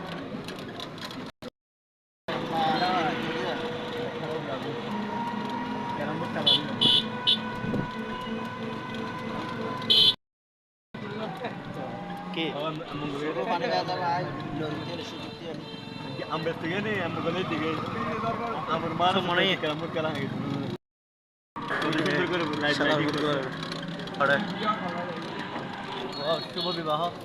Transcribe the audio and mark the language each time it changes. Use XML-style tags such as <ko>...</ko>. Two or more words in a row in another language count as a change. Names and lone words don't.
<bn>কি</bn> <id>Ambil tiga nih, ambil kali tiga. Ambil mana mana ya? Ambil kalang gitu.</id> <bn>শুভ বিবাহ।</bn>